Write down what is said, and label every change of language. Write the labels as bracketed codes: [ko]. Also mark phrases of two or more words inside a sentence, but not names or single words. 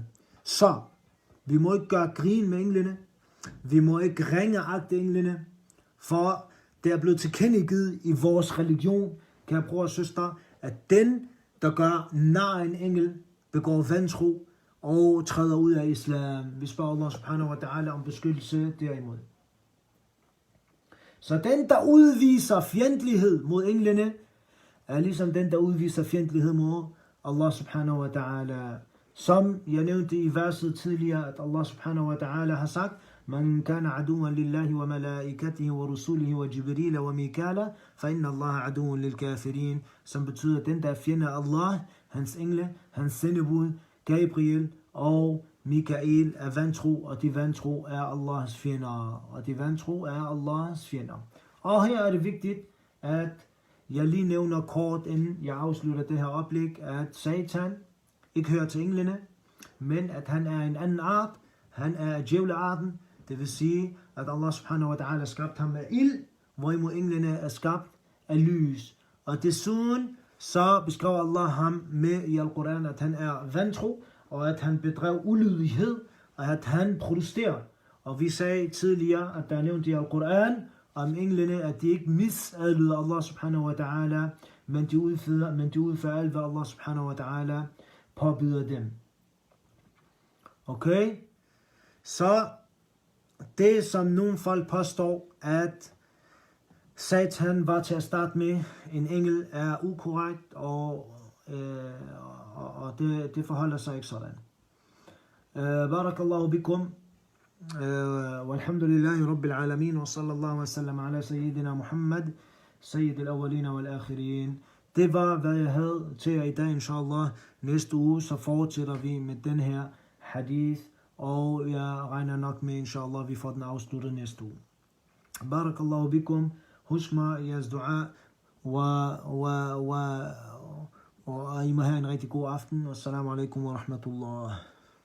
[da] Så vi må ikke gøre grin med englene. Vi må ikke ringeagte englene, for det er blevet tilkendegivet i vores religion, kære bror og søster, at den, der gør nar en engel, begår vantro og træder ud af islam. Vi spørger [ar] الله سبحانه وتعالى [da] om beskyttelse derimod. Så den, der udviser fjendtlighed mod englene, er ligesom den, der udviser fjendtlighed mod [ar] الله سبحانه وتعالى. [da] Som jeg nævnte i verset tidligere, at [ar] الله سبحانه وتعالى [da] har sagt, [ar] من كان عدوا لله وملائكته ورسله وجبريل وميكال فإن الله عدوا للكافرين. [da] Som betyder, at den, der er fjende af Allah, hans engle, hans sendebud, Gabriel og Mikael er vantro, og de vantro er Allahs fjender. Og her er det vigtigt, at jeg lige nævner kort, inden jeg afslutter det her oplæg, at Satan ikke hører til englene, men at han er en anden art. Han er djævlearten. Det vil sige, at [ar] الله سبحانه وتعالى [da] skabt ham af ild, hvorimod englene er skabt af lys. Og desuden så beskriver Allah ham med i Al-Quran, at han er vantro, og at han bedrev ulydighed, og at han protesterer. Og vi sagde tidligere, at der er nævnt i Al-Quran om englene, at de ikke misadlyder [ar] الله سبحانه وتعالى, [da] men de udfører alt, hvad [ar] الله سبحانه وتعالى [da] påbyder dem. Okay? Så det, som nogle folk påstår, at Satan var til at starte med en engel, er ukorrekt, og det forholder sig ikke sådan. [ar] بارك الله بكم والحمد لله رب العالمين وصلى الله وسلم على سيدنا محمد سيد الأولين والآخرين. [da] Det var, hvad jeg havde til jer i dag, inshallah. Næste uge, så fortsætter vi med den her hadith, og jeg regner nok med, inshallah, vi får den afsluttet næste uge. [ar] بارك الله بكم. [da] Husk mig i jeres dua, og I må have en rigtig god aften. [ar] السلام عليكم ورحمة الله.